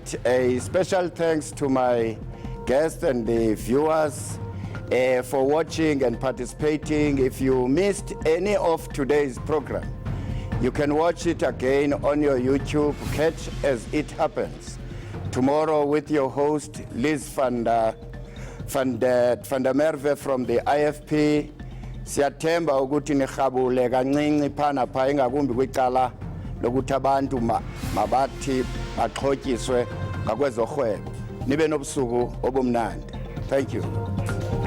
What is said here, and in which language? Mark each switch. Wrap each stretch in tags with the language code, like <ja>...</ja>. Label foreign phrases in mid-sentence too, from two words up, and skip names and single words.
<en>A special thanks to my guests and the viewers. for watching and participating. If you missed any of today's program, you can watch it again on your YouTube, Catch As It Happens. Tomorrow with your host, Liz van der Merwe from the IFP.</en> <xh>Siyathemba ukuthi nirhabule kancinci phana pha ingakumbi kwicala lokuthi abantu mabathi baxhotyiswe ngakwezorhwebo. Nibe nobusuku obumnandi.</xh> <en>Thank you.</en>